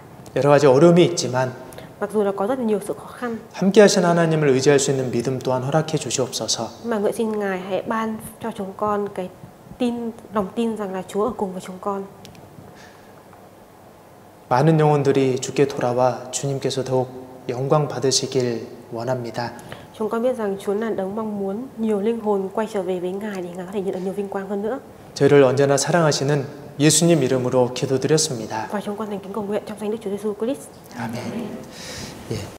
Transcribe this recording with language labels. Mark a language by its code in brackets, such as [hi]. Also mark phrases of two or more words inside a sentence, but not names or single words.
[ko] 여러 가지 어려움이 있지만 [vi] Mặc dù là có rất là nhiều sự khó khăn, [ko] 함께 하신 하나님을 의지할 수 있는 믿음 또한 허락해 주시옵소서. [vi] mà nguyện xin Ngài hãy ban cho chúng con cái lòng tin rằng là Chúa ở cùng với chúng con. [ko] 많은 영혼들이 주께 돌아와 주님께서 더욱 영광 받으시길 원합니다. [vi] Chúng con biết rằng Chúa là đấng mong muốn nhiều linh hồn quay trở về với Ngài để Ngài có thể nhận được nhiều vinh quang hơn nữa. [ko] 저희를 언제나 사랑하시는 예수님 이름으로 기도드렸습니다. [vi] Và chúng con thành kính cầu nguyện trong danh Đức Chúa Giêsu Christ. [ko] 아멘. 예.